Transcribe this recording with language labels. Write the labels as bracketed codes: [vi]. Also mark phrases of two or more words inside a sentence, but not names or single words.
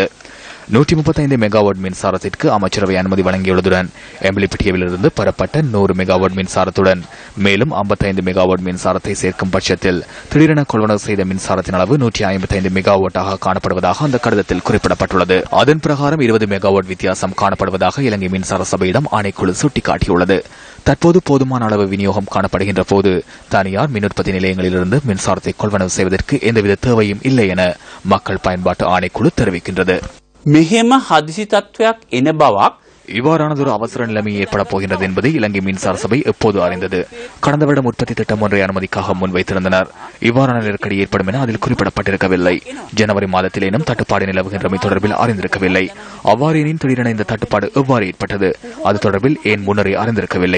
[ta] 135 மெகாவாட் மின்சாரத்திற்கு அமைச்சரவை அனுமதி வழங்கியுள்ளதுடன் எம்பிலிபிட்டியவிலிருந்து பெறப்பட்ட 100 மெகாவாட் மின்சாரத்துடன் மேலும் 55 மெகாவாட் மின்சாரத்தை சேர்க்கும் பட்சத்தில் திடீரென கொள்வனவு செய்த மின்சாரத்தின் அளவு 155 மெகாவாட்டாக காணப்படுவதாக அந்த கடிதத்தில் குறிப்பிடப்பட்டுள்ளது. அதன் பிரகாரம் 20 மெகாவாட் வித்தியாசம் காணப்படுவதாக இலங்கை மின்சார சபையிடம் ஆணைக்குழு சுட்டிக்காட்டியுள்ளது. தற்போது போதுமான அளவு விநியோகம் காணப்படுகின்ற போது தனியார் மின் உற்பத்தி நிலையங்களிலிருந்து மின்சாரத்தை கொள்வனவு செய்வதற்கு எந்தவித தேவையும் இல்லை என மக்கள் பயன்பாட்டு ஆணைக்குழு தெரிவிக்கின்றது. [si] මෙහෙම හදිසි තත්වයක් එන බවක් [ta] இவ்வாறானதொரு அவசர நிலைமை ஏற்பட போகின்றது என்பதை இலங்கை மின்சார சபை எப்போது அறிந்தது. கடந்த வருடம் உற்பத்தி திட்டம் ஒன்றை அனுமதிக்காக முன்வைத்திருந்தனர். இவ்வாறான நெருக்கடி ஏற்படும் என அதில் குறிப்பிடப்பட்டிருக்கவில்லை. ஜனவரி மாதத்திலேனும் தட்டுப்பாடு நிலவுகின்றமை தொடர்பில் அறிந்திருக்கவில்லை. அவ்வாறெனின் திடீரென இந்த தட்டுப்பாடு எவ்வாறு ஏற்பட்டது, அது தொடர்பில் ஏன் முன்னரே அறிந்திருக்கவில்லை?